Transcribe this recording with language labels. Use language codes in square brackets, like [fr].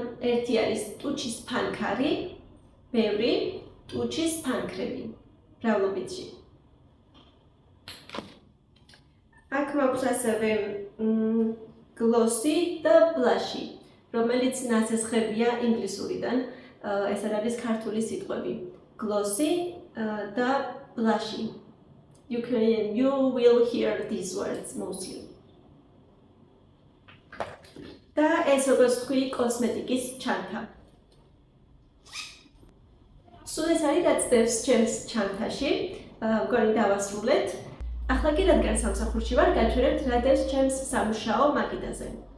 [ka] ერთი არის ტუჩის ფანქარი, ბევრი ტუჩის ფანქრები. მრავლობითში. აქ მაქვს ასევე გლოსი და ბლაში, რომელიც ნასესხებია ინგლისურიდან. ეს არის ქართული სიტყვები. გლოსი და ბლაში. [en] You will hear these words mostly. [ka] და ეს როგორც ვთქვი, კოსმეტიკის ჩანთა. სულ ეს არის რაც დევს ჩემს ჩანთაში. მგონი დავასრულეთ. ახლა კი რადგან სამსახურში ვარ, გაჩვენებთ რა დევს ჩემს სამუშაო მაგიდაზე.